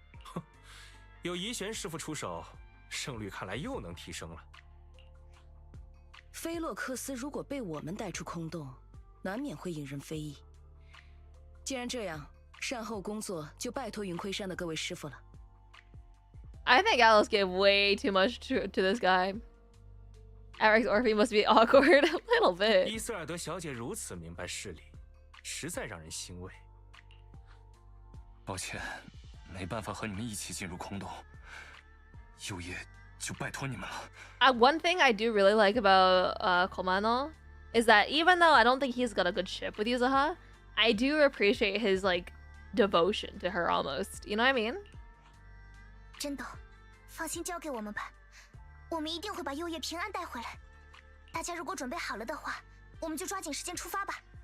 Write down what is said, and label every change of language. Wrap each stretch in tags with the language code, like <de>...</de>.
<zh>哼，有怡玄师傅出手，胜率看来又能提升了。菲洛克斯如果被我们带出空洞，难免会引人非议。既然这样，善后工作就拜托云盔山的各位师傅了。</zh> <en>I think Alice gave way too much to this guy. Eric's Orphe must be awkward a little bit.</en> <zh>伊瑟尔德小姐如此明白事理，实在让人欣慰。抱歉，没办法和你们一起进入空洞。右叶就拜托你们了。</zh> <en>One thing I do really like about Komano is that even though I don't think he's got a good ship with Yuzuha, I do appreciate his like devotion to her almost. You know what I mean?</en> <zh>真的，放心交给我们吧，我们一定会把右叶平安带回来。大家如果准备好了的话，我们就抓紧时间出发吧。</zh>